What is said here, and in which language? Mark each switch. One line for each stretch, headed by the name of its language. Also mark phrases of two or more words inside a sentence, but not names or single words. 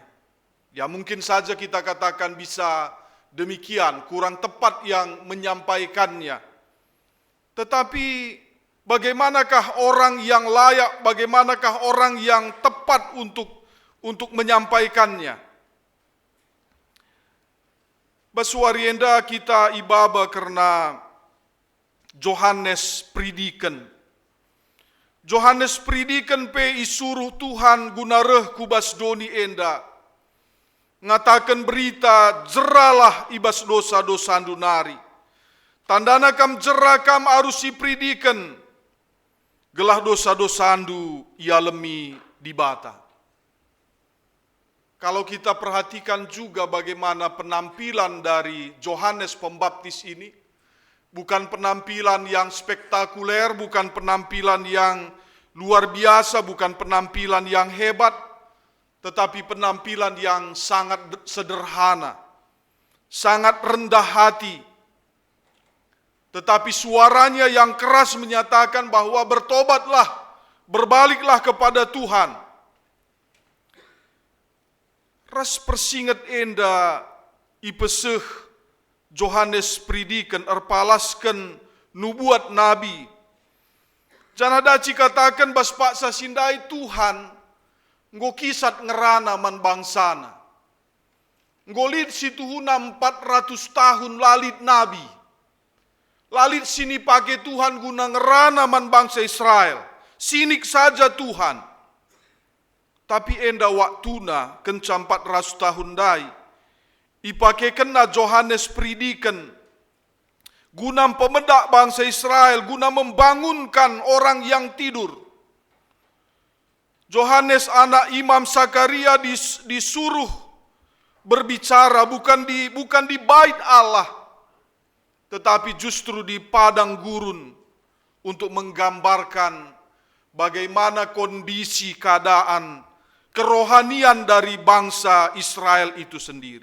Indonesian: Ya mungkin saja kita katakan bisa demikian, kurang tepat yang menyampaikannya. Tetapi bagaimanakah orang yang layak, bagaimanakah orang yang tepat untuk menyampaikannya?
Batak Karo: Basuarienda kita ibaba karena Johannes Prediken. Johannes Prediken pe isuruh Tuhan guna reh kubas doni enda. Ngatakan berita jeralah ibas dosa-dosa nari. Tandana kam jera kam arus ipridiken. Gelah dosa-dosa andu ia lemi di bata.
Indonesian: Kalau kita perhatikan juga bagaimana penampilan dari Johannes Pembaptis ini, bukan penampilan yang spektakuler, bukan penampilan yang luar biasa, bukan penampilan yang hebat, tetapi penampilan yang sangat sederhana, sangat rendah hati. Tetapi suaranya yang keras menyatakan bahwa bertobatlah, berbaliklah kepada Tuhan.
Batak Karo: Ras persingat enda ipeseh Johannes Prediken erpalaskan nubuat nabi. Janadaci katakan bas paksa sindai Tuhan nggo kisat ngerana man bangsana. Ngolid situhuna 400 tahun lalit nabi. Lalit sini pakai Tuhan guna ngerana man bangsa Israel. Sinik saja Tuhan. Tapi enda waktuna kencam 400 tahun dai. Ipake kena Johannes Prediken. Guna pemedak bangsa Israel.
Indonesian: Guna membangunkan orang yang tidur. Johannes anak Imam Sakaria disuruh berbicara bukan di bait Allah, tetapi justru di padang gurun untuk menggambarkan bagaimana kondisi keadaan kerohanian dari bangsa Israel itu sendiri.